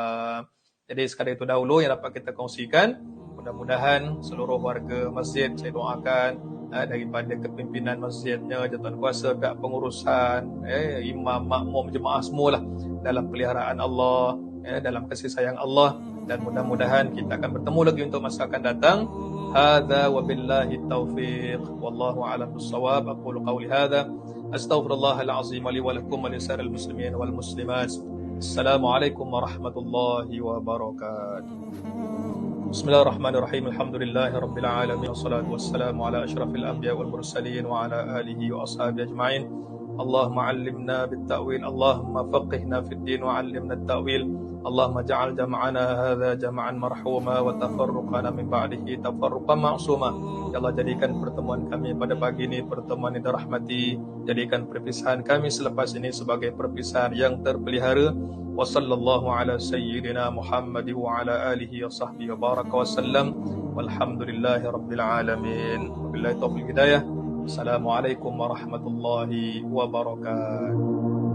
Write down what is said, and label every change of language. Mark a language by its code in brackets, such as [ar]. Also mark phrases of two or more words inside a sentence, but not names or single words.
[ms] Jadi sekadar itu dahulu yang dapat kita kongsikan. Mudah-mudahan seluruh warga masjid, saya doakan daripada kepimpinan masjidnya, jawatan kuasa, pihak pengurusan, imam, makmum, jemaah semualah dalam peliharaan Allah, dalam kasih sayang Allah, dan mudah-mudahan kita akan bertemu lagi untuk masa akan datang. [ar] هذا وبالله التوفيق، والله أعلم بالصواب. أقول قولي هذا، أستغفر الله العظيم لي ولكم ولسائر المسلمين والمسلمات. السلام عليكم ورحمة الله وبركاته. بسم الله الرحمن الرحيم. الحمد لله رب العالمين، والصلاة والسلام على أشرف الأنبياء والمرسلين وعلى آله وأصحابه أجمعين. اللهم علمنا التأويل، اللهم فقهنا في الدين وعلمنا التأويل. اللهم اجعل جمعنا هذا جمعا مرحوما وتفرقنا من بعده تفرقا معصوما. [ms] Ya Allah, jadikan pertemuan kami pada pagi ini pertemuan yang dirahmati, jadikan perpisahan kami selepas ini sebagai perpisahan yang terpelihara. [ar] وصلى الله على سيدنا محمد وعلى آله وصحبه وبارك وسلم. والحمد لله رب العالمين. وبالله توفيق هداية. السلام عليكم ورحمة الله وبركاته.